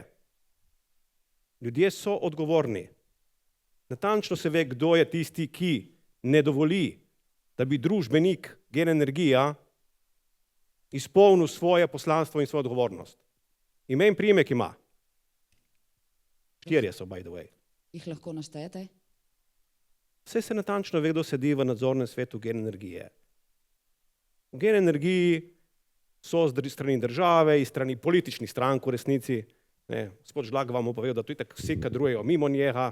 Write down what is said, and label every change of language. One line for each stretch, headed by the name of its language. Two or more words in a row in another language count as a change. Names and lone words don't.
Slovenian: Ljudje so odgovorni. Natančno se ve, kdo je tisti, ki ne dovoli, da bi družbenik GEN Energija izpolnil svoje poslanstvo in svojo odgovornost. Ime in priimek ima. 4 so,
English: by the way.
Slovenian: Jih lahko naštejete? Vse se natančno ve, kdo sedi v nadzornem svetu GEN Energije. V GEN Energiji so z strani države, iz strani političnih strank v resnici. Gospod Žlak vam bo povedal, da to itak vsi kadrujejo mimo njega.